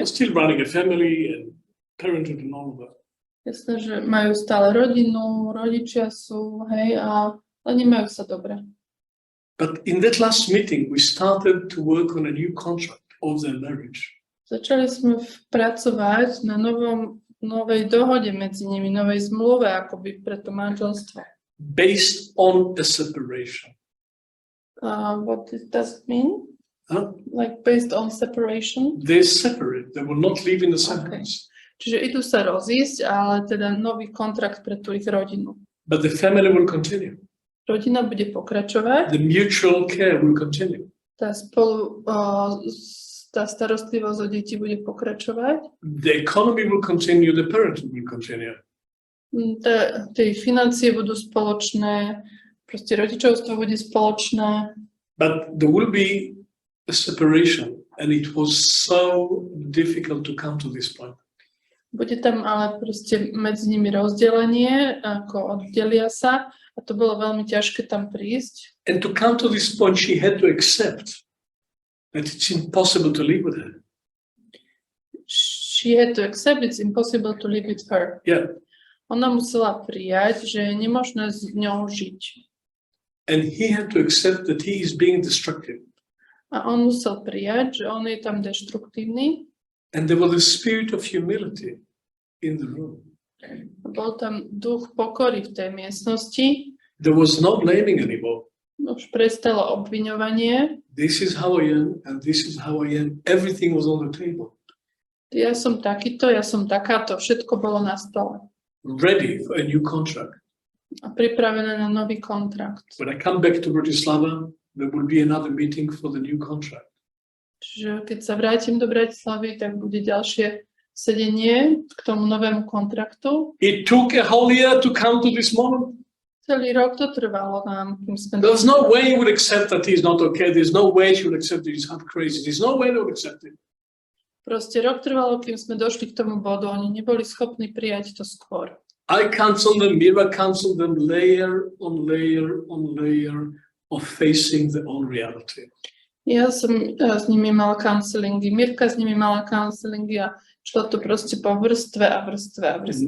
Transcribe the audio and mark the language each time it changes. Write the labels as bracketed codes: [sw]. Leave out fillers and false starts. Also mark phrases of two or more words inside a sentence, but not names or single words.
[en] They're still running a family and parenthood and all of that. [sk] Jasné, že majú stále rodinu, rodičia sú, hej, ale nemajú sa dobre. [en] But in that last meeting, we started to work on a new contract of their marriage. [sk] Začali sme pracovať na novom novej dohode medzi nimi, novej zmluve akoby pre to manželstvo. [en] based on a separation. What does it mean? Huh? Like based on separation? They're separate. They will not live in the same house. [sk] Čiže idú sa rozísť, ale teda nový kontrakt pre tú ich rodinu. [en] But the family will continue. [sk] Rodina bude pokračovať, [en] The mutual care will continue. [sk] tá starostlivosť o deti bude pokračovať, [en] The economy will continue. The parenting will continue. [sk] tie financie budú spoločné, proste rodičovstvo bude spoločné. [en] But there will be a separation, and it was so difficult to come to this point. [sk] Bude tam ale proste medzi nimi rozdelenie, ako oddelia sa, a to bolo veľmi ťažké tam prísť. [en] And to come to this point, she had to accept that it's impossible to live with her. She had to accept it's impossible to live with her. Yeah. [sk] Ona musela prijať, že je nemožné s ňou žiť. [en] And he had to accept that he is being destructive. [sk] A on musel prijať, že on je tam deštruktívny. [en] And there was a spirit of humility in the room. [sk] Bol tam duch pokory v tej miestnosti. [en] There was no blaming anymore. [sk] Už prestalo obviňovanie. [en] This is how I am, and this is how I am. Everything was on the table. [sk] Ja som takýto, ja som takáto. Všetko bolo na stole. [en] Ready for a new contract. [sk] A pripravené na nový kontrakt. [en] When I come back to Bratislava, there will be another meeting for the new contract. [sk] Čiže keď sa vrátim do Bratislavy, tak bude ďalšie sedenie k tomu novému kontraktu. [en] It took a whole year to come to this moment. [sk] Celý rok to trvalo nám, kým sme... [en] There's no way you would accept that he's not okay. There's no way she would accept that he's half crazy. There's no way they would accept it. [sk] Proste rok trvalo, kým sme došli k tomu bodu. Oni neboli schopní prijať to skôr. [en] I counsel them, Mira counsel them, layer on layer on layer of facing their own reality. [sk] Ja som s nimi mala counselingy, Mirka s nimi mala counselingy a šlo to proste po vrstve a vrstve a vrstve.